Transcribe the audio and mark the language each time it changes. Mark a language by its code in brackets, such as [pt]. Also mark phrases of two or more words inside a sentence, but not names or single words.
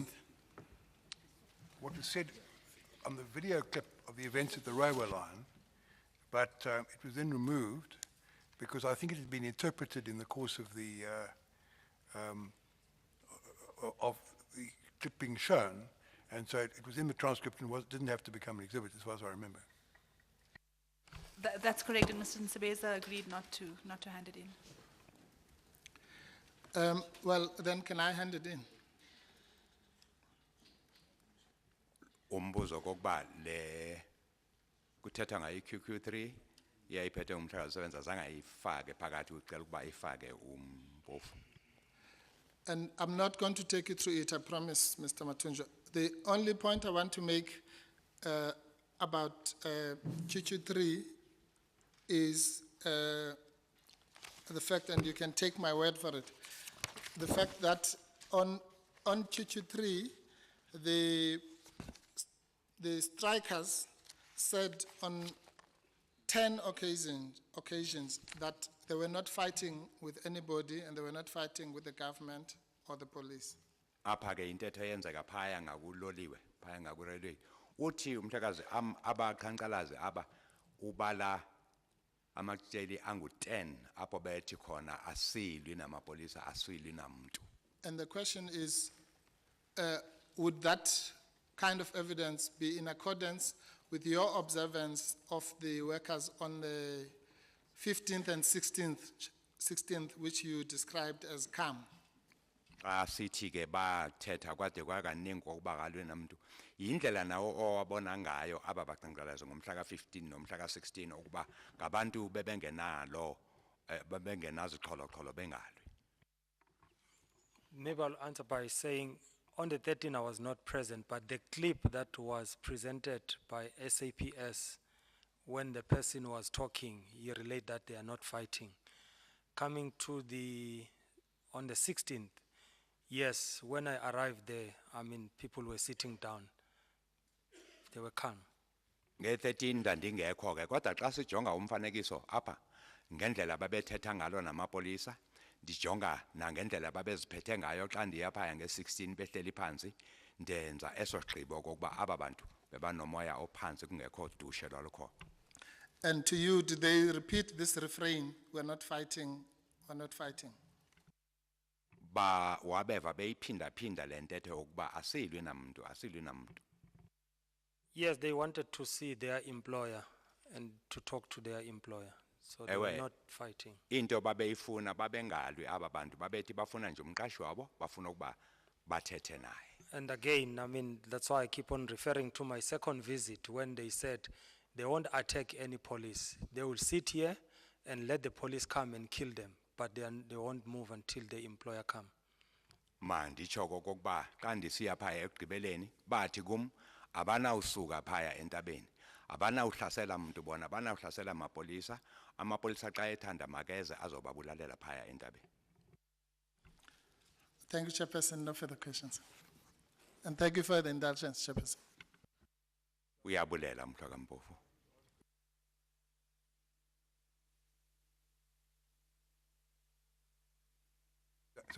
[en] what was said on the video clip of the events at the railway line, but it was then removed because I think it had been interpreted in the course of the clip being shown, and so it was in the transcript and didn't have to become an exhibit, as far as I remember. That's correct, and Mr. Nsebeza agreed not to hand it in. Well, then can I hand it in? [xh] umbuzo kokuba le kuthetha ngayo QQ3 iyayiphethe umhlaka sebenza zangayifake phakathi ucela ukuba ifake uMpofu. [en] And I'm not going to take you through it, I promise, Mr. Mathunjwa. The only point I want to make about QQ3 is the fact, and you can take my word for it, the fact that on QQ3, the strikers said on 10 occasions that they were not fighting with anybody and they were not fighting with the government or the police. [xh] Apha ke intetho eyenzeka phaya ngakuloliwe phaya ngakurelwe uthi umhlakazi abaqhankqalazi aba ubala amatsheli angu10 apho bethi khona asilwi namapolisa asilwi namuntu. [en] And the question is, would that kind of evidence be in accordance with your observance of the workers on the 15th and 16th, which you described as calm? [xh] Sithi ke bathetha kwade kwakaningi kokuba kalwe namuntu indlela nawo owabona ngayo aba baqhankqalazi ngomhla ka15 nomhla ka16 ukuba ngabantu bebengenalo bebengenaziqholo-qholo bengalwi. [en] Maybe I'll answer by saying on the 13th I was not present, but the clip that was presented by SAPS when the person was talking, he relayed that they are not fighting. Coming to on the 16th, yes, when I arrived there, I mean, people were sitting down. They were calm. [xh] Nge13 ndandingekho ke kodwa xa sijonga umfanekiso apha ngendlela babethetha ngalo namapolisa ndijonga nangendlela babeziphethe ngayo xa ndiya phaya nge16 behleli phansi ndenza eso sigqibo kokuba aba bantu bebanomoya ophansi kungekho dushe lolukho. [en] And to you, did they repeat this refrain, we're not fighting, we're not fighting? [xh] Ba wabeva beyiphinda-phinda le ntetho yokuba asilwi namuntu asilwi namuntu. [en] Yes, they wanted to see their employer and to talk to their employer. So they were not fighting. [xh] Into babeyifuna babengalwi aba bantu babethi bafuna nje umqashi wabo bafuna ukuba bathethe naye. [en] And again, I mean, that's why I keep on referring to my second visit when they said they won't attack any police. They will sit here and let the police come and kill them, but they won't move until the employer come. [xh] Manditsho kokuba xa ndisiya phaya ekugqibeleni bathi kum abanawusuka phaya entabeni abanawuhlasela muntu bona abanawuhlasela amapolisa xa ethanda makeze azobabulalela phaya entabeni. [en] Thank you, Chairperson. No further questions. And thank you for the indulgence, Chairperson. [xh] Uyabulela mhlaka Mpofu. [en] Sorry.